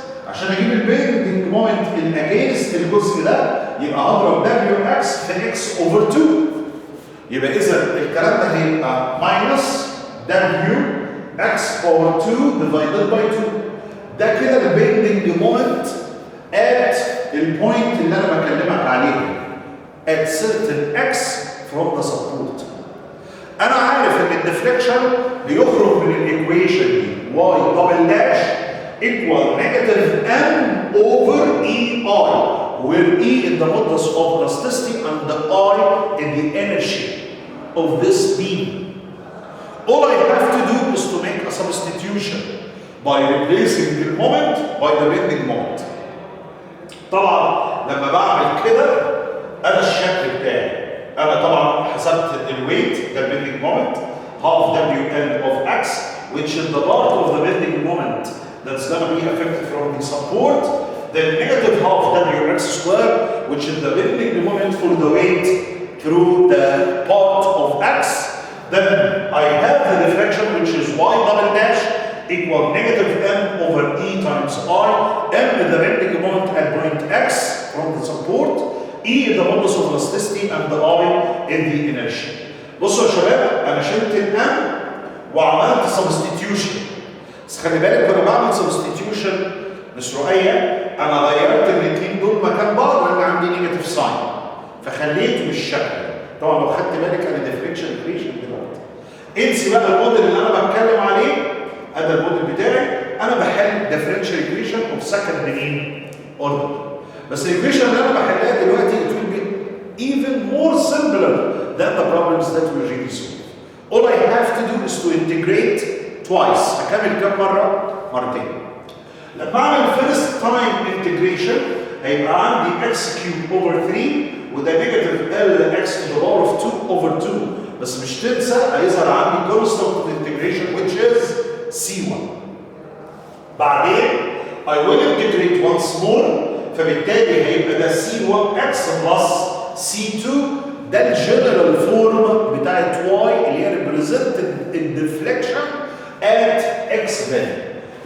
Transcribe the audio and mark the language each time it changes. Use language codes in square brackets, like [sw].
[ar] عشان اجيب البندنج مومنت الاجينست الجزء ده يبقى اضرب WX في X over 2. يبقى اذا الكلام ده هيبقى minus WX over 2 divided by 2. ده كده البندنج مومنت at البوينت اللي انا بكلمك عليه at certain X from the support. انا عارف ان الديفليكشن بيخرج من الايكويشن دي [en] y double dash equal negative m over ei, where e is the modulus of elasticity and the I is the energy of this beam. All I have to do is to make a substitution by replacing the moment by the bending moment. [ar] طبعا لما بعمل كده انا الشكل بتاعي انا طبعا حسبت الويت ده [en] bending moment half WL of X which is the part of the bending moment that's going to be affected from the support, then negative half WX square which is the bending moment for the weight through the part of X. Then I have the deflection which is y double dash equal negative m over e times I. M is the bending moment at point X from the support. E is the modulus of elasticity and the I is the inertia. [ar] بصوا يا شباب انا شلت الام وعملت substitution. بس خلي بالك وانا بعمل substitution مش رؤيه انا غيرت الاثنين دول مكان بعض لان عندي نيجاتيف ساين فخليته بالشكل. طبعا لو خدت بالك انا ديفليكشن ايكويشن دلوقتي. انسي بقى الموديل اللي انا بتكلم عليه هذا الموديل بتاعي انا بحل ديفرنشال ايكويشن اوف سكند مين اوردر. بس الايكويشن اللي انا بحلها دلوقتي [en] it will be even more simpler than the problems that we already solved. All I have to do is to integrate twice. [ar] هكمل كم مرة؟ مرتين. لما اعمل [en] first time integration [ar] هيبقى عندي x cube over 3 وده negative l x to the power of 2 over 2. بس مش تنسى هيظهر عندي [en] constant of integration which is c1. [ar] بعدين [en] I will integrate once more [ar] فبالتالي هيبقى ده c1x plus c2. ده الجنرال فورم بتاعت y اللي هي represented الديفليكشن at x value.